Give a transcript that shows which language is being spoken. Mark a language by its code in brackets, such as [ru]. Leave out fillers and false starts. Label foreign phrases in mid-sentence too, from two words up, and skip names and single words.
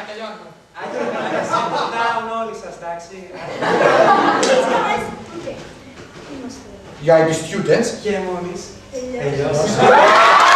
[el] κάνω. Άντε, [en] sit down [el] όλοι σας, εντάξει. [en] Guys, okay. Είμαστε. You are the students. [el] Και μόλις Τελειώσαμε. τελειώσαμε.